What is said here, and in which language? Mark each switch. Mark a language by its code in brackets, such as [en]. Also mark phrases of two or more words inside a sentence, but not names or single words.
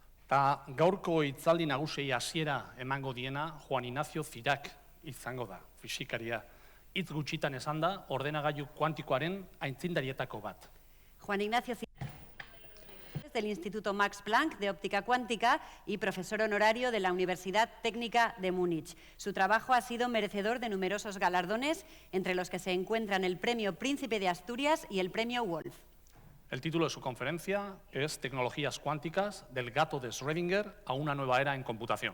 [eu] Eta gaurko hitzaldi nagusiei hasiera emango diena Juan Ignacio Cirac izango da, fisikaria. Hitz gutxitan esan da, ordenagailu kuantikoaren aitzindarietako bat. [es] Juan Ignacio Cirac, del Instituto Max Planck de Óptica Cuántica y profesor honorario de la Universidad Técnica de Múnich. Su trabajo ha sido merecedor de numerosos galardones, entre los que se encuentran el Premio Príncipe de Asturias y el Premio Wolf. El título de su conferencia es Tecnologías cuánticas, del gato de Schrödinger a una nueva era en computación.